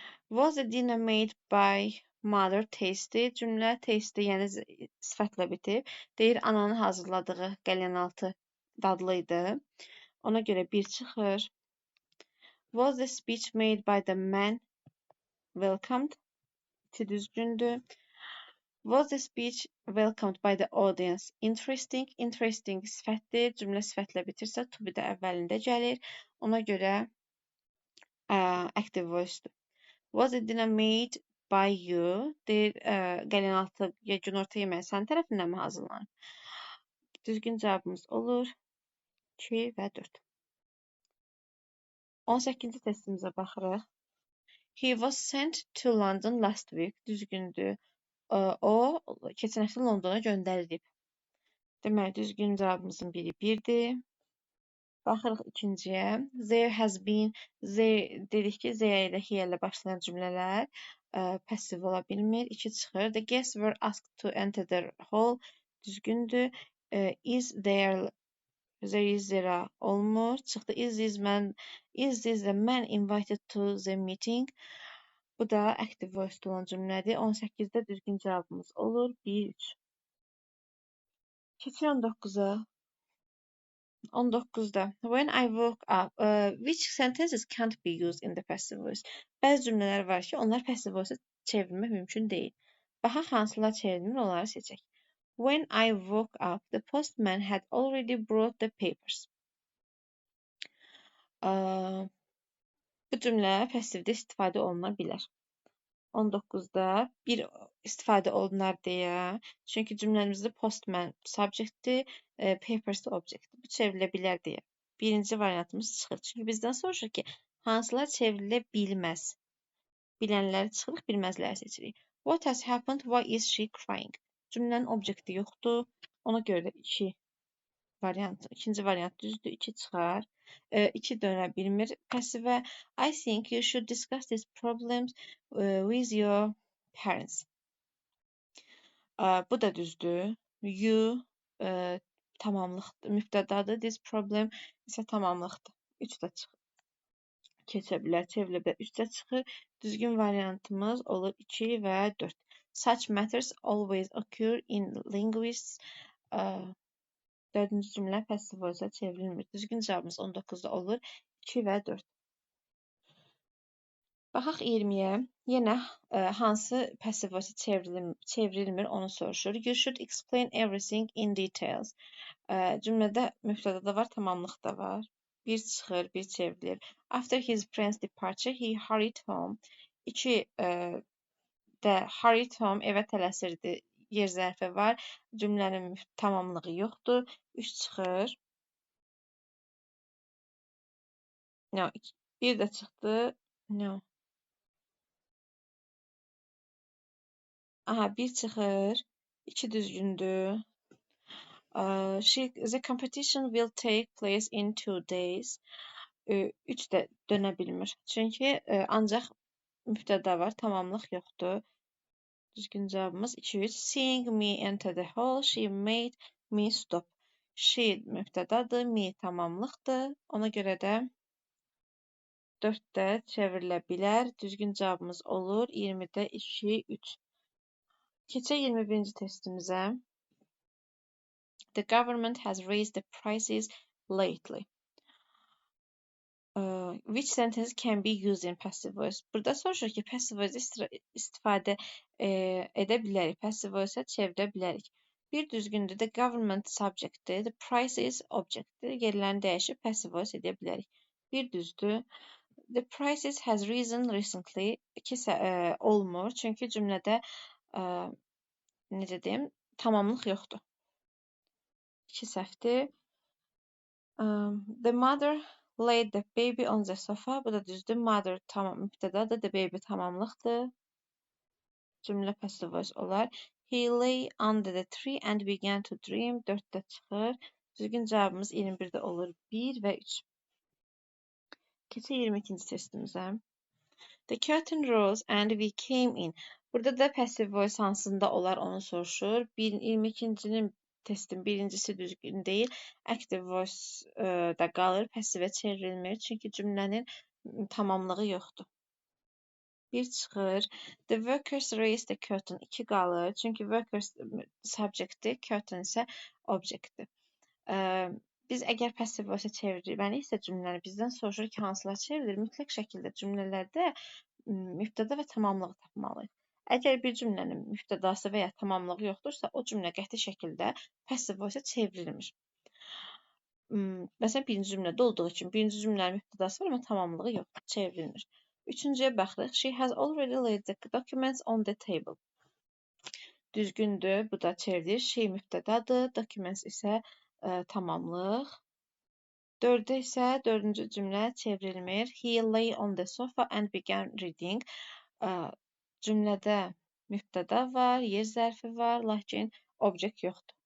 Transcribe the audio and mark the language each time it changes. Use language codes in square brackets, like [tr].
[en] Was the dinner made by mother tasty? [az] Cümlə tasty, yəni sifətlə bitib. Deyir, ananın hazırladığı qəlyanaltı dadlı idi. Ona görə 1 çıxır. [en] Was the speech made by the man welcomed? [az] 2 düzgündür. [en] Was the speech welcomed by the audience interesting? [az] Interesting sifətdir. Cümlə sifətlə bitirsə, to be də əvvəlində gəlir. Ona görə active voice-dur. [en] Was the dinner made by you? [az] Deyir, qəlyanaltı ya günorta yeməyi sənin tərəfindən mi hazırlanır? Düzgün cavabımız olur 2 və 4. 18-ci testimizə baxırıq. [en] He was sent to London last week. [az] Düzgündür. O, keçən həftə Londona göndərilib. Deməli, düzgün cavabımızın biri 1-dir. Baxırıq ikinciyə. [en] There has been, [az] dedik ki, there ilə here ilə başlayan cümlələr passive ola bilmir. 2 çıxır. [en] The guests were asked to enter the hall. [az] Düzgündür. [en] Is there is there [az] olmur. Çıxdı. [en] Is this the man invited to the meeting? [az] Bu da active voice olan cümlədir. 18-də düzgün cavabımız olur 1, 3. Keçir 19-a. 19-da. [en] When I woke up, which sentences can't be used in the passive voice? [az] Bəzi cümlələr var ki, onlar passive voice çevirmək mümkün deyil. Baxaq hansılar çevrilir, onları seçək. [en] When I woke up, the postman had already brought the papers. [az] Bu cümlə passivdə istifadə oluna bilər. 19-da bir istifadə olunar deyə. Çünki cümləmizdə postman subjectdir, papers da objectdir. Bu çevrilə bilər deyə. Birinci variantımız çıxır. Çünki bizdən soruşur ki, hansılar çevrilə bilməz? Bilənləri çıxırıq, bilməzləri seçirik. [en] What has happened? Why is she crying? [az] Cümlənin objekti yoxdur. Ona görə də ikinci variant düzdür. 2 çıxar. 2 dönə bilmir passivə. [en] I think you should discuss these problems with your parents. [az] Bu da düzdür. You tamamlıqdır, mübtədadır. This problem isə tamamlıqdır. 3 də çıxır. Keçə bilər, çevrilə bilər. 3 də çıxır. Düzgün variantımız olur 2 və 4. [en] Such matters always occur in linguists. [az] 4-cü cümlə passive voice-a çevrilmir. Düzgün cavabımız 19-da olur 2 və 4. Baxaq 20-yə. Yenə hansı passive voice çevrilmir onu soruşur. [en] You should explain everything in details. [az] Cümlədə mübtəda var, tamamlıq da var. Bir çıxır, bir çevrilir. [en] After his friend's departure, he hurried home. [az] 2 də [en] hurried home, [az] evə tələsirdi. Yer zərfi var. Cümlənin tamamlığı yoxdur. 3 çıxır. No, 1 də çıxdı. No. Aha, 1 çıxır. 2 düzgündür. [en] The competition will take place in 2 days. [az] 3 də dönə bilmir. Çünki ancaq mübtəda var, tamamlıq yoxdur. Düzgün cavabımız 2-3. [en] Seeing me enter the hall, she made me stop. [az] She mübtədadır, me tamamlıqdır. Ona görə də 4 də çevrilə bilər. Düzgün cavabımız olur 20-də 2, 3. Keçək 21-ci testimizə. [en] The government has raised the prices lately. Which sentence can be used in passive voice? [az] Burada soruşur ki, passive voice istifadə edə bilərik. Passive voice çevirə bilərik. Bir düzgündür. The government subjectdir. The prices objectdir. Yerlərini dəyişib passive voice edə bilərik. Bir düzdür. [en] The prices has risen recently. [az] Olmur. Çünki cümlədə necə deyim, tamamlıq yoxdur. 2 səhvdir. [en] The mother laid the baby on the sofa. [az] Bu da düzdür. Mother tamam mübtədadır. The baby tamamlıqdır. Cümlə passive voice olar. [en] He lay under the tree and began to dream. [az] 4 də çıxır. Düzgün cavabımız 21-də olur. 1 və 3. Keçək 22-ci testimizə. [en] The curtain rose and we came in. [az] Burada da passive voice hansında olar onu soruşur. 22-cinin testin birincisi düzgün deyil. Active voice da qalır. Passivə çevrilmir. Çünki cümlənin tamamlığı yoxdur. 1 çıxır. The workers raised the curtain. 2 qalır. Çünki workers subjectdir. Curtain isə objectdir. Biz əgər passive voice çevirməliyiksə cümləni bizdən soruşur ki, hansılar çevrilir? Mütləq şəkildə cümlələrdə mübtəda və tamamlığı tapmalıyıq. Əgər bir cümlənin mübtədası və ya tamamlığı yoxdursa, o cümlə qəti şəkildə passive voice çevrilmir. Məsələn, birinci cümlədə olduğu kimi, birinci cümlənin mübtədası var, amma tamamlığı yoxdur, çevrilmir. Üçüncüyə baxırıq. [en] She has already laid the documents on the table. [az] Düzgündür, bu da çevrilir. She mübtədadır, documents isə tamamlıq. 4-də isə 4-cü cümlə çevrilmir. [en] He lay on the sofa and began reading. [az] Cümlədə mübtəda var, yer zərfi var, lakin object yoxdur.